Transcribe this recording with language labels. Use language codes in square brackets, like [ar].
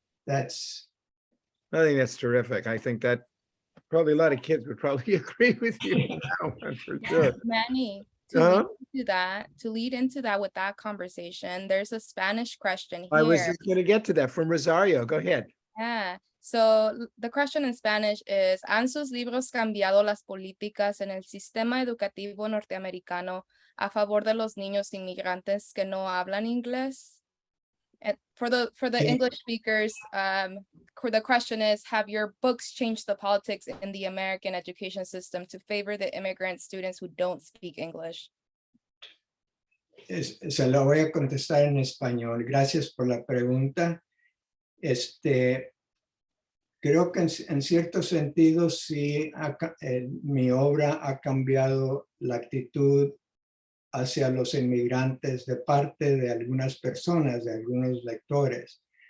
[en] I think that's terrific. I think that probably a lot of kids would probably agree with you on that one for sure. Manny, to lead into that with that conversation, there's a Spanish question here. I was just going to get to that from Rosario. Go ahead. Yeah. [es] So the question in Spanish is, ¿Han sus libros cambiado las políticas en el sistema educativo norteamericano a favor de los niños inmigrantes que no hablan inglés? [en] And for the English speakers, the question is, have your books changed the politics in the American education system to favor the immigrant students who don't speak English? [es] Se la voy a contestar en español. Gracias por la pregunta. Creo que en cierto sentido sí mi obra ha cambiado la actitud hacia los inmigrantes de parte de algunas personas, de algunos lectores.